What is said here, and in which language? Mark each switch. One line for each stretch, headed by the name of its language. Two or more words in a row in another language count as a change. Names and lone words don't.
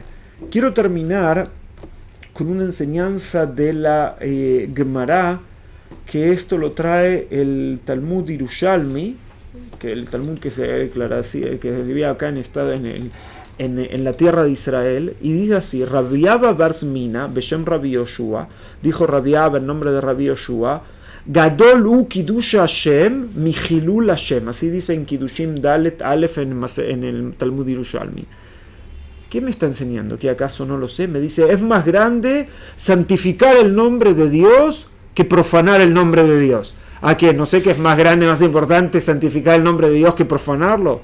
Spanish: Quiero terminar con una enseñanza de la Gemara, que esto lo trae el Talmud Yerushalmi, que el Talmud que se declara así, que vivía acá en la tierra de Israel, y dice así: Rabbi Abba bar Zmina, Beshem Rabbi Yoshua, dijo Rabbi Abba en nombre de Rabbi Yoshua,
Hebrew: גדול ו קידוש השם מ חילול השם,
Spanish: así dice en Kiddushim Dalet Aleph en el Talmud Yerushalmi. ¿Qué me está enseñando? ¿Que acaso no lo sé? Me dice, es más grande santificar el nombre de Dios que profanar el nombre de Dios. ¿A qué? No sé qué es más grande, más importante santificar el nombre de Dios que profanarlo.